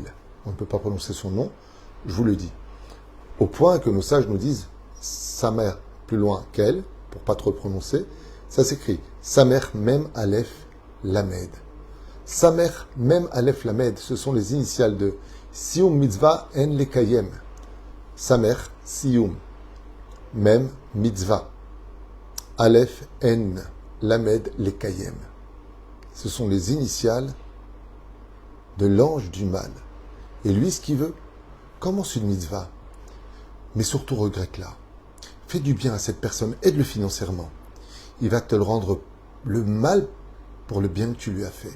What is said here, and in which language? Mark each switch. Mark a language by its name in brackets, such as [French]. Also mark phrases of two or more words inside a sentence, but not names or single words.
[French] On ne peut pas prononcer son nom, je vous le dis. Au point que nos sages nous disent, Samer plus loin qu'elle, pour pas trop le prononcer, ça s'écrit Samer [Hebrew] מם אלף למד. Samer מם אלף למד, [French] ce sont les initiales de [Hebrew] סיום מצוה אין לקיים. Samer סיום מם מצוה אלף אין למד לקיים. [French] Ce sont les initiales de l'ange du mal. Et lui, ce qu'il veut, commence une mitzvah, mais surtout regrette-la. Fais du bien à cette personne, aide-le financièrement. Il va te le rendre le mal pour le bien que tu lui as fait.